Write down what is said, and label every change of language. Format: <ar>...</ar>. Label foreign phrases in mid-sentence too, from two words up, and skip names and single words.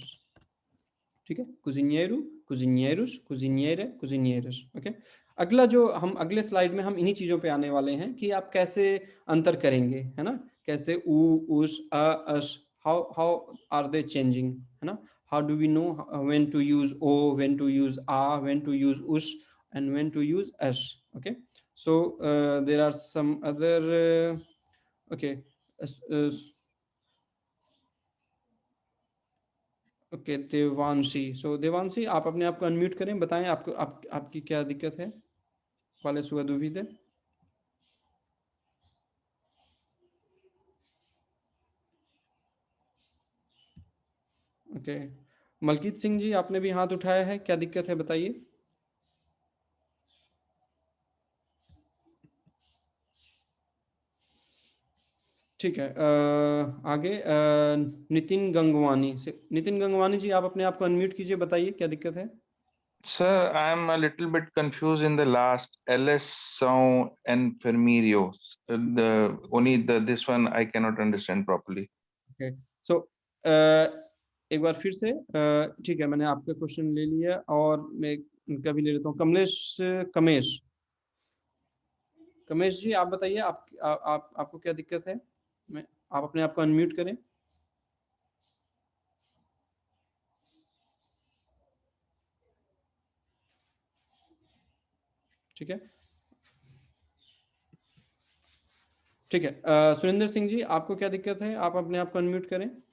<hi>ठीक है, कुजिनियरू, कुजिनियरुस, कुजिनियरे, कुजिनियरस। ओके, अगला जो हम अगले स्लाइड में हम इन्हीं चीजों पे आने वाले हैं कि आप कैसे अंतर करेंगे, है ना, कैसे उ, उस, अस,</hi> <en>how how are they changing,</en> <hi>है ना,</hi> <en>how do we know when to use o, when to use a, when to use us, and when to use as. okay, so there are some other okay okay,</en> <hi>देवांशी। सो देवांशी, आप अपने आप को अनम्यूट करें, बताएं आपको आपकी क्या दिक्कत है,</hi> <pt>qual è sua duvide?</pt> <hi>ओके, मलकीत सिंह जी, आपने भी हाथ उठाया है, क्या दिक्कत है बताइए। ठीक है, आगे नितिन गंगवानी से। नितिन गंगवानी जी, आप अपने आप को अनम्यूट कीजिए, बताइए क्या दिक्कत है।</hi> <en>Sir, I'm a little bit confused in the last LS sound enfermerio. This one I cannot understand properly. Okay, so</en> <hi>एक बार फिर से, ठीक है, मैंने आपका क्वेश्चन ले लिया और मैं इनका भी ले लेता हूँ। कमेश कमेश जी, आप बताइए, आपको क्या दिक्कत है। आप अपने आप को अनम्यूट करें। ठीक है, ठीक है, सुरेंद्र सिंह जी, आपको क्या दिक्कत है, आप अपने आप को अनम्यूट करें।</hi>